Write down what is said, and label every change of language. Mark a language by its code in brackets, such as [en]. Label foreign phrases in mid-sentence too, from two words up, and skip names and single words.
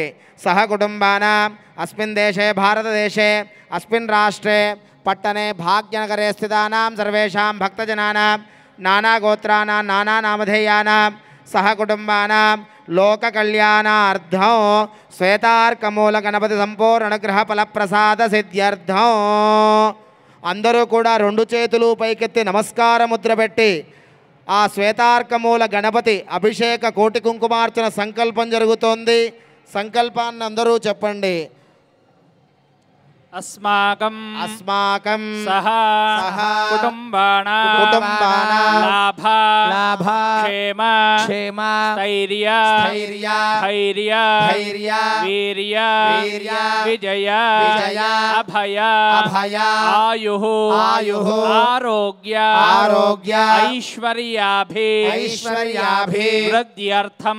[sa] సహకుటుంబానాం అస్మిన్ దేశే భారతదేశే అస్మిన్ రాష్ట్రే పట్టణే భాగ్యనగరే స్థితానాం సర్వేషాం భక్తజనానాం నానాగోత్రానాం నానానామధేయానాం సహకుటుంబానాం లోకకళ్యాణార్థం శ్వేతార్కమూల గణపతి సంపూర్ణ అనుగ్రహ ఫలప్రసాద సిద్ధ్యర్థం [te] అందరూ కూడా రెండు చేతులు పైకెత్తి నమస్కార ముద్ర పెట్టి ఆ శ్వేతార్కమూల గణపతి అభిషేక కోటి కుంకుమార్చన సంకల్పం జరుగుతోంది. సంకల్పాన్ని అందరూ చెప్పండి. [sa] अस्माकं सह कुटुम्बानां लाभ क्षेम स्थैर्य वीर्य विजय अभय आयुः आरोग्य ऐश्वर्याभिवृद्ध्यर्थं